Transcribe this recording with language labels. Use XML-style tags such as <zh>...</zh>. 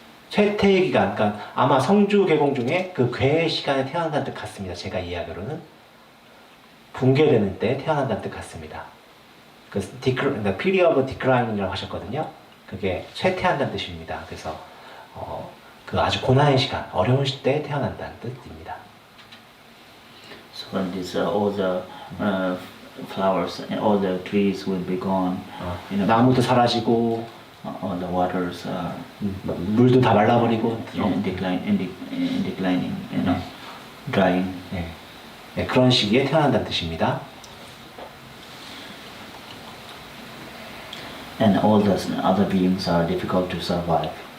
<ko>쇠퇴의 기간, 그러니까 아마 성주 개공 중에 그 괴의 시간에 태어난다는 뜻 같습니다. 제가 이해하기로는 붕괴되는 때 태어난다는 뜻 같습니다. 그</ko> <en>period of decline</en> <ko>이라고 하셨거든요. 그게 쇠퇴한다는 뜻입니다. 그래서 그 아주 고난의 시간, 어려운 때 태어난다는 뜻입니다.</ko> <en>so when this all the flowers and all the trees will be gone. You know,</en> <ko>나무도 사라지고</ko> <en>all the waters are</en> <ko>물도 다 말라버리고</ko> <en>declining, you know, drying.</en> <ko>네, 그런 시기에 태어난다는 뜻입니다.</ko> <en>And all the other beings are difficult to survive.</en>